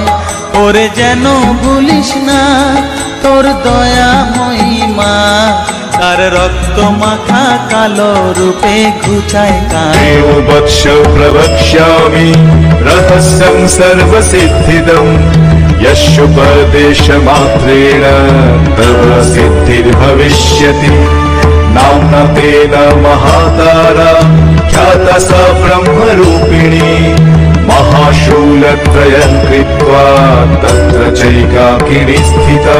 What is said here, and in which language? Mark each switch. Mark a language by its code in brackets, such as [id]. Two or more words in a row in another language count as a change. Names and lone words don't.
[bn] ওরে যেন ভুলিস না তোর দয়া মহিমা, তার রক্ত মাখা কালো রূপে ঘুচায় কায়। [sa] বৎস প্রবক্ষ্যামি রহস্যং সর্বসিদ্ধিদম, यस्योपदेश मात्रेण तव सिद्धिर्भविष्यति। नाम्ना तेन महातारा ख्याता सा ब्रह्मरूपिणी, महाशूलत्रयं कृत्वा तत्र चैकाकिनी स्थिता।